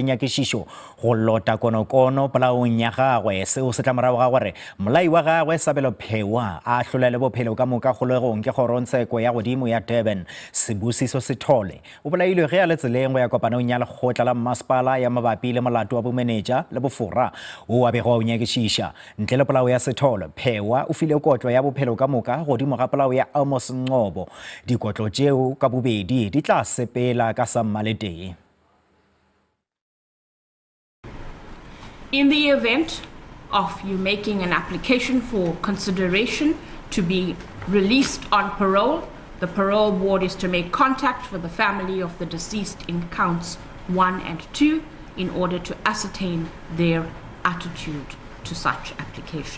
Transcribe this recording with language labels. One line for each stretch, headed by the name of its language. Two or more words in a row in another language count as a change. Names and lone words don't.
Northern Sotho: dinyakišišo go lota konokono polaong ya gagwe seo se tla morago ga gore molai wa gagwe Sabelo Phewa a hlolele bophelo ka moka kgolegong ke kgorotsheko ya godimo ya Durban Sibusiso Sithole o bolailwe ge a le tseleng go ya kopanong ya lekgotla la masepala ya mabapi le molato wa bomenetša le bofora o a bego a o nyakišiša ntle le polao ya Sithole Phewa o file kotlo ya bophelo ka moka godimo ga polao ya Amos Ngobo dikotlo tšeo ka bobedi di tla sepela ka sammaletee
English: In the event of you making an application for consideration to be released on parole, the parole board is to make contact with the family of the deceased in counts 1 and 2 in order to ascertain their attitude to such application.